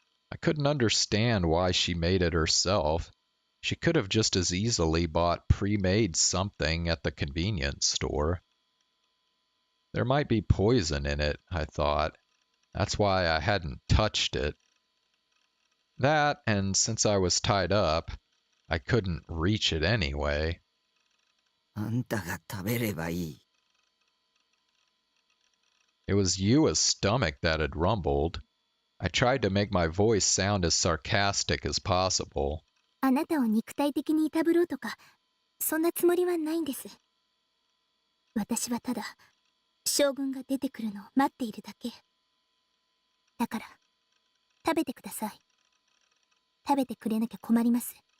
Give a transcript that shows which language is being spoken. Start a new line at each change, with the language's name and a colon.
English: I couldn't understand why she made it herself. She could have just as easily bought pre-made something at the convenience store. There might be poison in it, I thought. That's why I hadn't touched it. That, and since I was tied up, I couldn't reach it anyway.
Japanese: あんたが食べればいい。
English: It was Yua's stomach that had rumbled. I tried to make my voice sound as sarcastic as possible.
Japanese: あなたを肉体的にいたぶろうとか、そんなつもりはないんです。私はただ、将軍が出てくるのを待っているだけ。だから、食べてください。食べてくれなきゃ困ります。